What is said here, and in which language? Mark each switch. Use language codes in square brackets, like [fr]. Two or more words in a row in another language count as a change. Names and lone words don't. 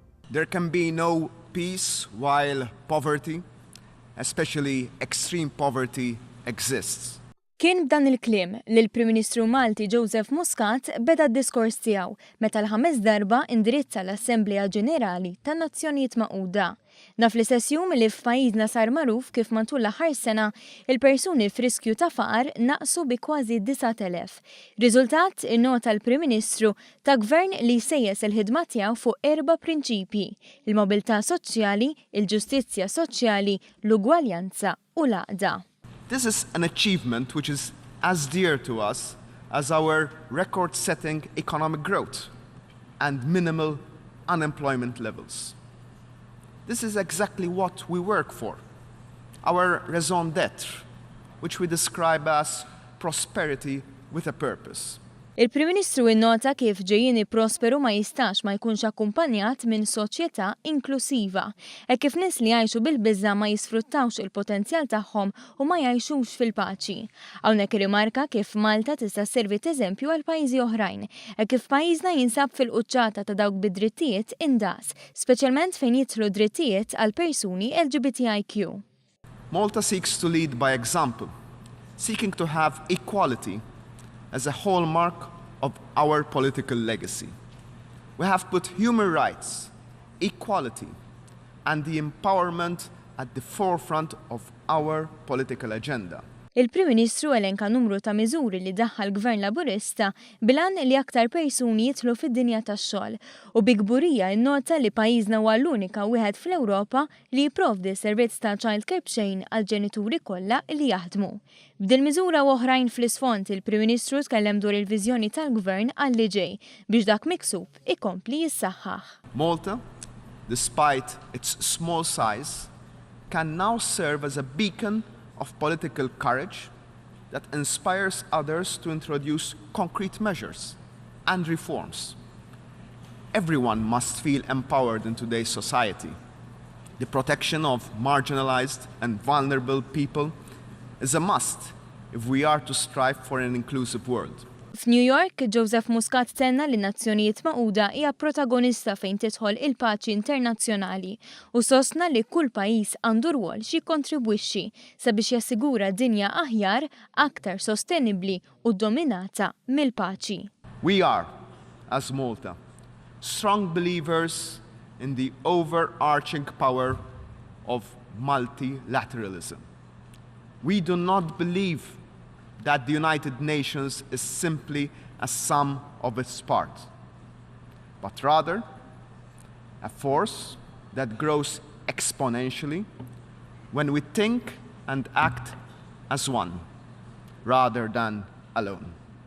[en] There can be no peace while poverty, especially extreme poverty, exists. [mt] Kien b'dan il-kliem li l-Prim Ministru Malti Joseph Muscat beda d-diskors tiegħu meta l-ħames darba indirizza l-Assemblea Ġenerali tan-Nazzjonijiet Magħquda. Naf li sessjum li f'pajjiżna sar magħruf kif matul l-aħħar sena il-persuni f'riskju ta' faqar naqsu bi kważi 9,000. Riżultat innota l-Prim Ministru ta' gvern li jsejjes il-ħidma tiegħu fuq 4 prinċipji: il-mobilità soċjali, il-ġustizzja soċjali, l-ugwaljanza u l-għaqda. [en] This is an achievement which is as dear to us as our record-setting economic growth and minimal unemployment levels. This is exactly what we work for, our [fr] raison d'être, [en] which we describe as prosperity with a purpose. [mt] Il-Prim Ministru innota kif ġejjieni prosperu ma jistax ma jkunx akkumpanjat minn soċjetà inklusiva, kif nies li jgħixu bil-biża' ma jisfruttawx il-potenzjal tagħhom u ma jgħixux fil-paċi. Hawnhekk irrimarka kif Malta tista' sservi eżempju għal pajjiżi oħrajn, kif pajjiżna jinsab fil-quċċata ta' dawk bid-drittijiet indaqs, speċjalment fejn jidħlu drittijiet għal persuni LGBTIQ. [en] Malta seeks to lead by example, seeking to have equality as a hallmark of our political legacy. We have put human rights, equality, and the empowerment at the forefront of our political agenda. [mt] Il-Prim Ministru elenka numru ta' miżuri li daħħal Gvern Laburista bilan li aktar persuni jidħlu fid-dinja tax-xogħol u bi kburija nnota li pajjiżna huwa l-unika wieħed fl-Ewropa li jipprovdi servizz ta' childcare b'xejn għal ġenituri kollha li jaħdmu. B'din miżura u oħrajn fl-isfond il-Prim Ministru tkellem dwar il-viżjoni tal-Gvern għal ġej biex dak miksub ikompli jissaħħaħ. [en] Malta, despite its small size, can now serve as a beacon of political courage that inspires others to introduce concrete measures and reforms. Everyone must feel empowered in today's society. The protection of marginalized and vulnerable people is a must if we are to strive for an inclusive world. [mt] F'New York, Joseph Muscat tenna li n-Nazzjonijiet Magħquda hija protagonista fejn tidħol il-paċi internazzjonali u sostna li kull pajjiż għandu rwol xi jikkontribwixxi sabiex jassigura dinja aħjar, aktar sostenibbli u dominata mill-paċi. [en] We are, as Malta, strong believers in the overarching power of multilateralism. We do not believe that the United Nations is simply a sum of its parts, but rather a force that grows exponentially when we think and act as one, rather than alone.